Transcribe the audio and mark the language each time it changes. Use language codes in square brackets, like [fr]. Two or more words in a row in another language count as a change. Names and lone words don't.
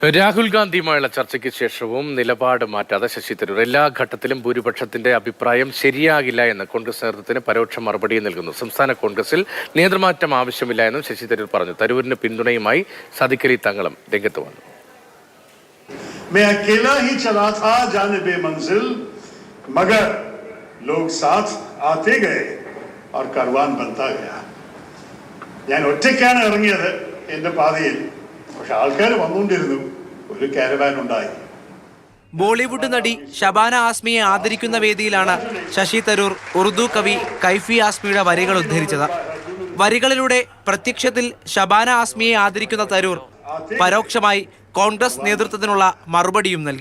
[ml] രാഹുൽ ഗാന്ധിയുമായുള്ള ചർച്ചയ്ക്ക് ശേഷവും നിലപാട് മാറ്റാതെ ശശി തരൂർ എല്ലാ ഘട്ടത്തിലും ഭൂരിപക്ഷത്തിന്റെ അഭിപ്രായം ശരിയാകില്ല എന്ന് കോൺഗ്രസ് നേതൃത്വത്തിന് പരോക്ഷ മറുപടി നൽകുന്നു. സംസ്ഥാന കോൺഗ്രസിൽ നേതൃമാറ്റം ആവശ്യമില്ല എന്നും ശശി തരൂർ പറഞ്ഞു. തരൂരിന് പിന്തുണയുമായി സാദിഖ് അലി തങ്ങളും രംഗത്ത് വന്നു. [ur] میں اکیلا ہی چلا تھا جانب منزل مگر لوگ ساتھ آتے گئے اور کارواں بنتا گیا. [ml] ഞാൻ ഒറ്റയ്ക്കാണ് ഇറങ്ങിയത് എന്റെ പാതയിൽ. പക്ഷെ ആൾക്കാർ വന്നുകൊണ്ടിരുന്നു. ഒരു കാരവാൻ ഉണ്ടായി. ബോളിവുഡ് നടി ഷബാന ആസ്മിയെ ആദരിക്കുന്ന വേദിയിലാണ് ശശി തരൂർ ഉറുദു കവി കൈഫി ആസ്മിയുടെ വരികൾ ഉദ്ധരിച്ചത്. വരികളിലൂടെ പ്രത്യക്ഷത്തിൽ ഷബാന ആസ്മിയെ ആദരിക്കുന്ന തരൂർ പരോക്ഷമായി കോൺഗ്രസ് നേതൃത്വത്തിനുള്ള മറുപടിയും നൽകി.